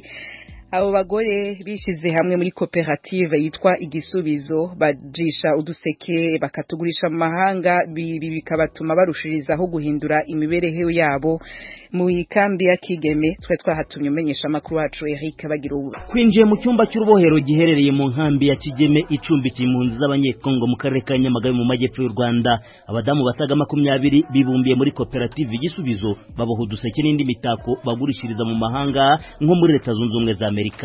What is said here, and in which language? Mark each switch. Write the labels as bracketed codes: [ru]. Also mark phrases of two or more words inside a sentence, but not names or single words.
[rw] Abo bagore bishize hamwe muri koperative yitwa Igisubizo, bajisha uduseke bakatugurisha mu mahanga, bikabatuma barushirizaho guhindura imibereho yabo mu ikambi ya Kigeme. Twe twahatumye umenyesha amakuru wacu Eric bagira ubu. Kwinjiye mu cyumba cy'urubohero giherereye mu nkambi ya Kigeme icumbikiye impunzi z'abanyekongo mu karere ka Nyamagabe mu majyepfo y'u Rwanda, abadamu basaga 20 bibumbiye muri koperative Igisubizo, baboha uduseke n'indi mitako bagurishiriza mu mahanga nko muri Leta Zunze Ubumwe za Amerika.